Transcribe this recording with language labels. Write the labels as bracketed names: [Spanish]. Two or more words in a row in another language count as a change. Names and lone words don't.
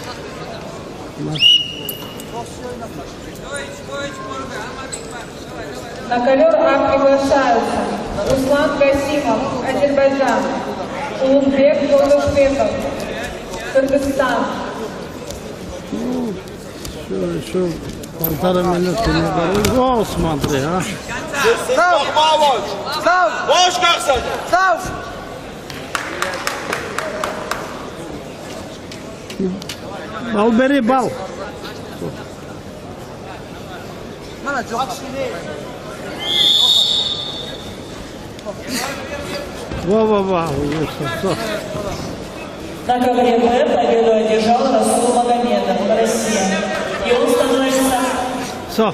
[Russian] На ковер приглашаются Руслан Гасимов, Азербайджан, Улугбек Голубеков, Кыргызстан. Еще полтора минуты не было. О, смотри, а. [Turkish] Boş kalksana. Сав. [Russian] Бал бери, бал. [Turkish] Mana çok. [Russian] Во. На ковре Б победу одержал Расул Магомедов, Россия. И он становится Все.